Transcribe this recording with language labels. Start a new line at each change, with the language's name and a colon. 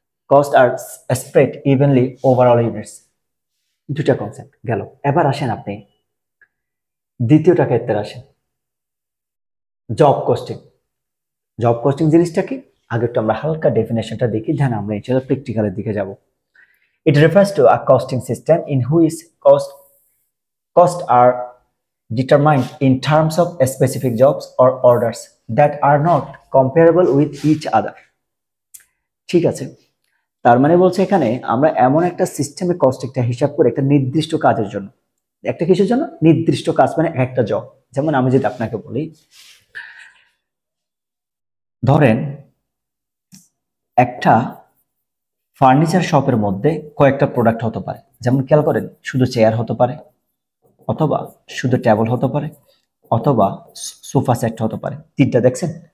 English: cost আর spread evenly overall units,
Bangla: দুটা concept গেল। এবার আসেন আপনি দ্বিতীয়টা ক্ষেত্রে আসেন, জব কস্টিং। জব কস্টিং জিনিসটা কি আগে একটু আমরা হালকা ডেফিনেশনটা দেখি, দেন আমরা এটা প্র্যাকটিক্যালের দিকে যাব।
English: It refers to a costing system in which costs are determined in terms of specific jobs or orders that are not comparable with each other.
Bangla: ঠিক আছে, তার মানে বলছে এখানে আমরা এমন একটা সিস্টেমে কস্টিংটা হিসাব করে একটা নির্দিষ্ট কাজের জন্য, একটা কিসের জন্য, নির্দিষ্ট কাজ মানে একটা জব। যেমন আমি যদি আপনাকে বলি, ধরেন একটা ফার্নিচার শপের মধ্যে কয়েকটা প্রোডাক্ট হতে পারে, যেমন খেয়াল করেন শুধু চেয়ার হতে পারে, অথবা শুধু টেবিল হতে পারে, অথবা সোফা সেট হতে পারে, তিনটা দেখছেন।